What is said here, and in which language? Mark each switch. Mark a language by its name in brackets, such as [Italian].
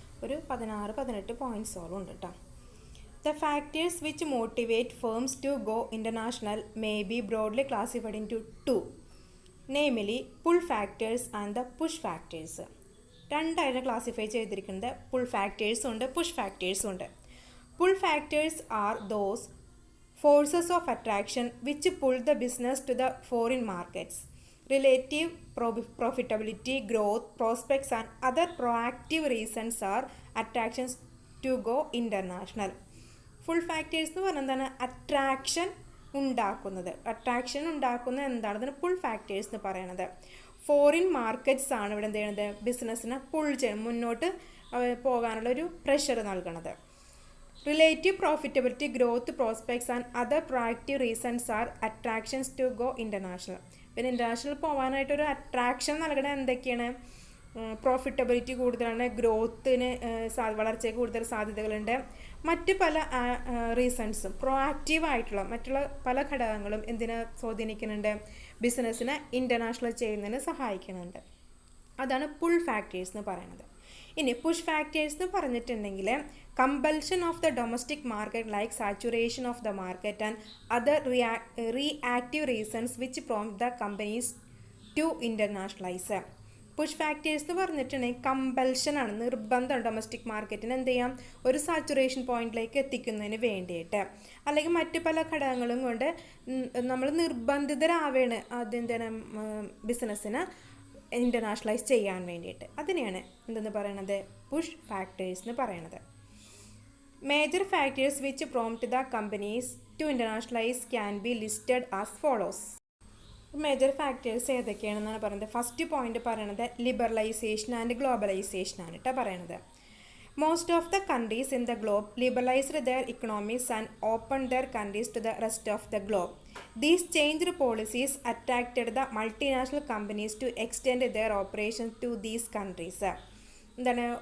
[Malayalam] ഒരു 16-18 പോയിൻറ്റ്സോളം ഉണ്ട് കേട്ടോ. [English] The factors which motivate firms to go international may be broadly classified into namely pull factors and the push factors. [Malayalam] രണ്ടായിട്ട് classify ചെയ്തിരിക്കുന്നത് pull ഫാക്ടേഴ്സും ഉണ്ട്, push ഫാക്ടേഴ്സും ഉണ്ട്. [English] Pull factors are those forces of attraction which pull the business to the foreign markets. Relative profitability, growth, prospects and other proactive reasons are attractions to go international. [Malayalam] Full factors എന്ന് പറഞ്ഞാൽ എന്താണ്? Attraction ഉണ്ടാക്കുന്നത് എന്താണ്? Pull factors എന്ന് പറയുന്നത് foreign markets ആണ് ഇവിടെ എന്ത് ചെയ്യുന്നത്? ബിസിനസ്സിനെ പുൾ ചെയ്യണം, മുന്നോട്ട് പോകാനുള്ള ഒരു പ്രഷർ നൽകുന്നത്. [English] Relative profitability, growth, prospects and other proactive reasons are attractions to go international. [Malayalam] പിന്നെ ഇൻ്റർനാഷണൽ പോകാനായിട്ടൊരു അട്രാക്ഷൻ നൽകണത് എന്തൊക്കെയാണ്? പ്രോഫിറ്റബിലിറ്റി കൂടുതലാണ്, ഗ്രോത്തിന് വളർച്ചയ്ക്ക് കൂടുതൽ സാധ്യതകളുണ്ട്, മറ്റ് പല റീസൺസും പ്രൊആക്റ്റീവായിട്ടുള്ള മറ്റുള്ള പല ഘടകങ്ങളും എന്തിനെ സ്വാധീനിക്കുന്നുണ്ട്? ബിസിനസ്സിനെ ഇൻ്റർനാഷണൽ ചെയ്യുന്നതിന് സഹായിക്കുന്നുണ്ട്. അതാണ് പുൾ ഫാക്ടേഴ്സ് എന്ന് പറയുന്നത്. ഇനി പുഷ് ഫാക്ടേഴ്സ് എന്ന് പറഞ്ഞിട്ടുണ്ടെങ്കിൽ [English] compulsion of the domestic market like saturation of the market and other reactive reasons which prompt the companies to internationalize. [Malayalam] Push factors എന്ന് പറഞ്ഞിട്ടുണ്ടെങ്കിൽ കമ്പൽഷൻ ആണ്, നിർബന്ധം ഡൊമസ്റ്റിക് മാർക്കറ്റിന് എന്ത് ചെയ്യാം? ഒരു സാച്ചുറേഷൻ പോയിന്റിലേക്ക് എത്തിക്കുന്നതിന് വേണ്ടിയിട്ട്, അല്ലെങ്കിൽ മറ്റു പല ഘടകങ്ങളും കൊണ്ട് നമ്മൾ നിർബന്ധിതരാവേണ് അതെന്താണ് ബിസിനസ്സിന് ഇൻ്റർനാഷണലൈസ് ചെയ്യാൻ വേണ്ടിയിട്ട്. അതിനെയാണ് എന്തെന്ന് പറയണത്? പുഷ് ഫാക്ടേഴ്സ് എന്ന് പറയണത്. [English] Major factors which prompt the companies to internationalize can be listed as follows. [Malayalam] Major factors ഏതൊക്കെയാണെന്നാണ് പറയുന്നത്. ഫസ്റ്റ് പോയിന്റ് പറയുന്നത് ലിബറലൈസേഷൻ ആൻഡ് ഗ്ലോബലൈസേഷൻ ആണ് കേട്ടോ പറയുന്നത്. [English] Most of the countries in the globe liberalised their economies and open their countries to the rest of the globe. These changed policies attracted the multinational companies to extend their operation to these countries. [Malayalam] എന്താണ്?